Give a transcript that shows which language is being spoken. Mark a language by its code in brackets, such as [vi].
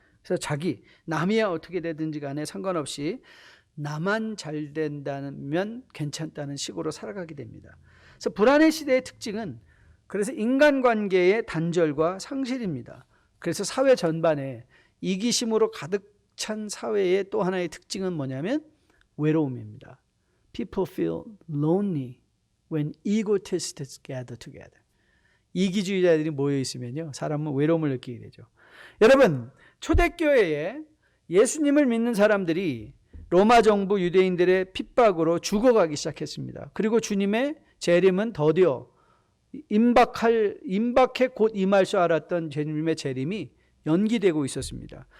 [ko] 그래서 남이야 어떻게 되든지 간에 상관없이 나만 잘 된다면 괜찮다는 식으로 살아가게 됩니다. 그래서 불안의 시대의 특징은 그래서 인간관계의 단절과 상실입니다. 그래서 사회 전반에 이기심으로 가득 찬 사회의 또 하나의 특징은 뭐냐면 외로움입니다. [en] People feel lonely when egotists gather together. [ko] 이기주의자들이 모여 있으면요, 사람은 외로움을 느끼게 되죠. 여러분, 초대교회에 예수님을 믿는 사람들이 로마 정부 유대인들의 핍박으로 죽어가기 시작했습니다. 그리고 주님의 재림은 더디어 임박해 곧 임할 줄 알았던 주님의 재림이 연기되고 있었습니다.